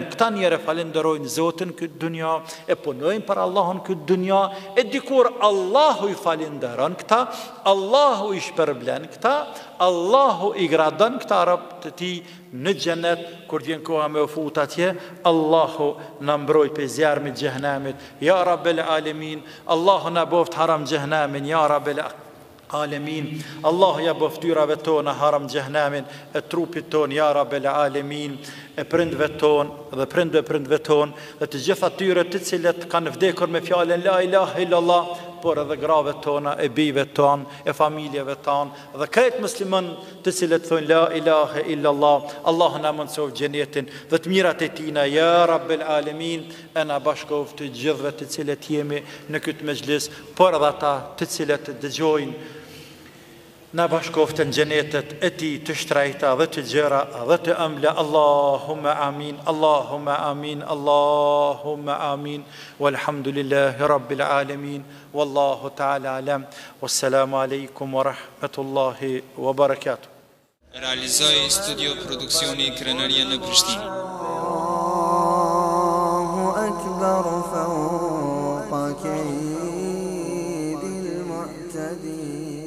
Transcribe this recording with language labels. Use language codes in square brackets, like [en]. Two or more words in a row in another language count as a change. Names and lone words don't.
[sq] Këta njerë falenderojnë Zotin këtë dynja, e punojnë për Allahun këtë dynja, e dikur Allahu i falenderon këta, Allahu i shpërblen këta, Allahu i gradon këta rob të tij në xhenet, kur vjen koha me u fut atje, Allahu na mbroj pe zjarmit xhehenamit, [ar] يا رب العالمين. [sq] Allahu na boft haram xhehenamin, [ar] يا رب العالمين. [sq] Allahu ja boftyrave tona haram xhehenamin, e trupit ton, [ar] يا رب العالمين, [sq] e prindve ton dhe prindve ton, dhe të gjitha atyre të cilët kanë vdekur me fjalën [ar] لا إله إلا الله, [sq] por edhe grave tona, e bijve ton, e familjeve ton, dhe krejt musliman të cilët thonë [ar] لا إله إلا الله. [sq] Allahu na mëson xhenetin dhe të mirat e tina, [ar] يا رب العالمين, [sq] e na bashkoft të gjithëve të cilët jemi në këtë mezhlis, por edhe ata të cilët dëgjojnë, na bashkoft në xhenetet e tij të shtrejta dhe të gjera dhe të ëmbla. [ar] اللهم آمين، اللهم آمين، اللهم آمين. والحمد لله رب العالمين. والله تعالى أعلم. والسلام عليكم ورحمة الله وبركاته. [sq] Realizoi studio produksioni Krenaria në Prishtinë. [ar] الله أكبر فوق كيد المعتدين.